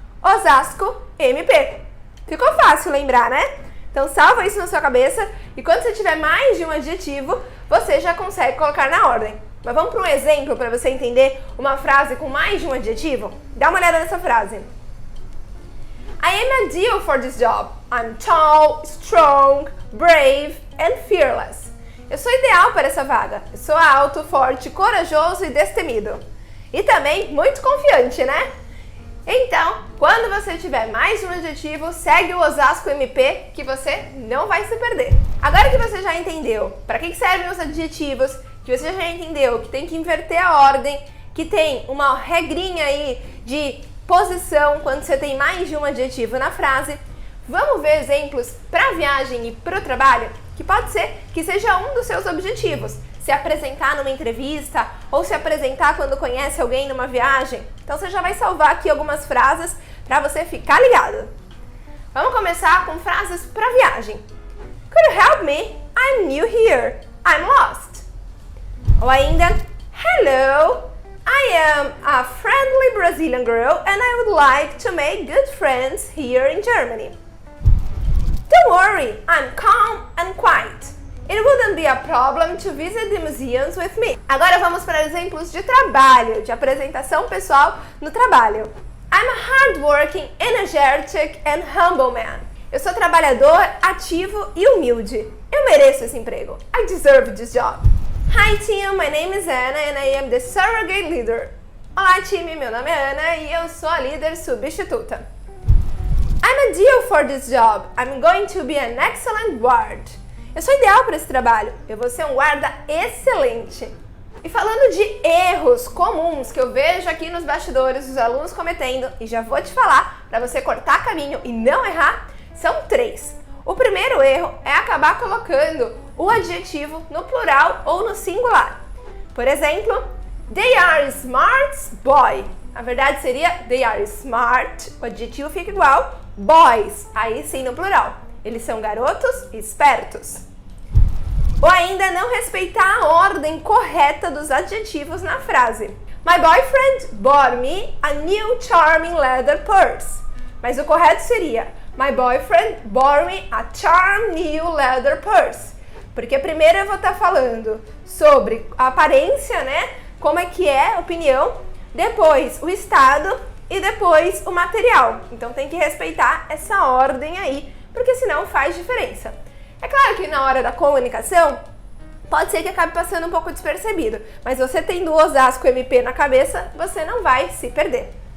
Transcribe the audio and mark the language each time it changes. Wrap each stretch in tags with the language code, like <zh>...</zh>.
<pt>Osasco, MP. Ficou fácil lembrar, né? Então salva isso na sua cabeça e quando você tiver mais de um adjetivo, você já consegue colocar na ordem. Mas vamos para um exemplo para você entender uma frase com mais de um adjetivo? Dá uma olhada nessa frase.</pt> <en>I am ideal for this job. I'm tall, strong, brave and fearless.</en> <pt>Eu sou ideal para essa vaga. Eu sou alto, forte, corajoso e destemido. E também muito confiante, né? Então, quando você tiver mais de um adjetivo, segue o Osasco MP que você não vai se perder. Agora que você já entendeu para que servem os adjetivos, que você já entendeu que tem que inverter a ordem, que tem uma regrinha aí de posição quando você tem mais de um adjetivo na frase, vamos ver exemplos para viagem e para o trabalho, que pode ser que seja um dos seus objetivos. Se apresentar numa entrevista ou se apresentar quando conhece alguém numa viagem. Então você já vai salvar aqui algumas frases para você ficar ligado. Vamos começar com frases para viagem.</pt> <en>Could you help me? I'm new here. I'm lost. Ou ainda, hello, I am a friendly Brazilian girl and I would like to make good friends here in Germany. Don't worry, I'm calm and quiet. It wouldn't be a problem to visit the museums with me.</en> <pt>Agora vamos para exemplos de trabalho, de apresentação pessoal no trabalho.</pt> <en>I'm a hardworking, energetic and humble man.</en> <pt>Eu sou trabalhador, ativo e humilde. Eu mereço esse emprego.</pt> <en>I deserve this job. Hi team, my name is Anna and I am the surrogate leader.</en> <pt>Olá time, meu nome é Ana e eu sou a líder substituta.</pt> <en>I'm ideal for this job. I'm going to be an excellent guard.</en> <pt>Eu sou ideal para esse trabalho. Eu vou ser um guarda excelente. E falando de erros comuns que eu vejo aqui nos bastidores os alunos cometendo, e já vou te falar para você cortar caminho e não errar, são 3. O primeiro erro é acabar colocando o adjetivo no plural ou no singular. Por exemplo,</pt> <en>they are smart boy.</en> <pt>Na verdade seria</pt> <en>they are smart,</en> <pt>o adjetivo fica igual, boys, aí sim no plural. Eles são garotos espertos. Ou ainda não respeitar a ordem correta dos adjetivos na frase.</pt> <en>My boyfriend bought me a new charming leather purse.</en> <pt>Mas o correto seria</pt> <en>my boyfriend bought me a charming new leather purse.</en> <pt>Porque primeiro eu vou estar falando sobre a aparência, né? Como é que é a opinião. Depois o estado e depois o material. Então tem que respeitar essa ordem aí, porque senão faz diferença. É claro que na hora da comunicação, pode ser que acabe passando um pouco despercebido, mas você tendo o Osasco MP na cabeça, você não vai se perder.</pt>